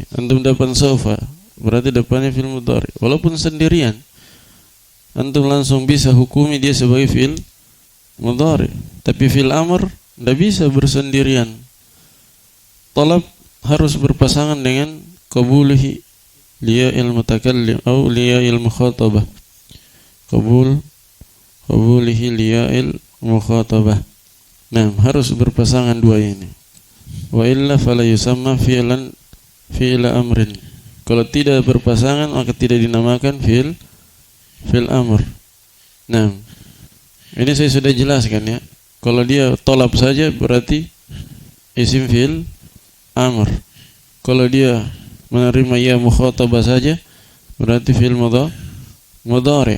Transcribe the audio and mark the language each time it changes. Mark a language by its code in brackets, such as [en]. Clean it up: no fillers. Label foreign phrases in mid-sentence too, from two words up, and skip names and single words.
[id] Antum dapat saufa, berarti depannya [ar] فعل مضارع'. [id] Walaupun sendirian, antum langsung bisa hukumi dia sebagai [ar] فعل مضارع'. [id] Tapi [ar] فعل أمر [id] tidak bisa bersendirian. Talab harus berpasangan dengan [ar] قبوله ياء المتكلم [id] atau [ar] ياء المخاطبة. قبوله ياء المخاطبة. [id] Nah, harus berpasangan dua ini. [ar] وإلا فلا يسمى فعل أمر. [id] Kalau tidak berpasangan maka tidak dinamakan [ar] فعل أمر. [id] Nah, ini saya sudah jelaskan ya. Kalau dia tolab saja berarti [ar] اسم فعل أمر. [id] Kalau dia menerima [ar] ياء المخاطبة [id] saja berarti [ar] فعل مضارع'.